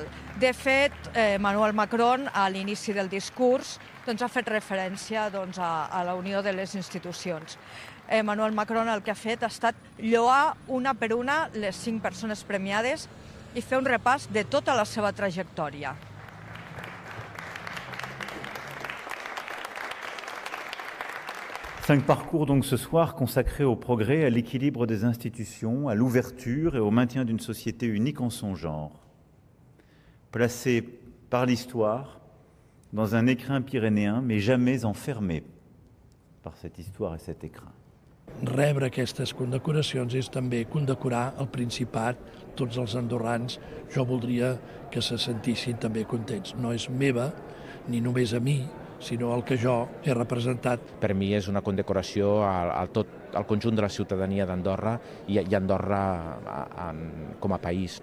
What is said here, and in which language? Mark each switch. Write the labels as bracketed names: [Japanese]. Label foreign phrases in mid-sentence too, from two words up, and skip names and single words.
[Catalan] De fet, Emmanuel Macron, a l'inici del discurs, ha fet referència a la unió de les institucions. Emmanuel Macron el que ha fet ha estat lloar una per una les 5 persones premiades i fer un repàs de tota la seva trajectòria. [French] Cinq parcours donc ce soir consacrés au progrès, à l'équilibre des institutions, à l'ouverture et au maintien d'une société unique en son genre. Placés par l'histoire dans un écrin pyrénéen, mais jamais enfermés par cette histoire et cet écrin. [Catalan] Rebre aquestes condecoracions és també condecorar el Principat, tots els andorrans. Jo voldria que se sentissin també contents. No és meva, ni només a mi, sinó el que jo he representat. Per mi és una condecoració al conjunt de la ciutadania d'Andorra i Andorra com a país.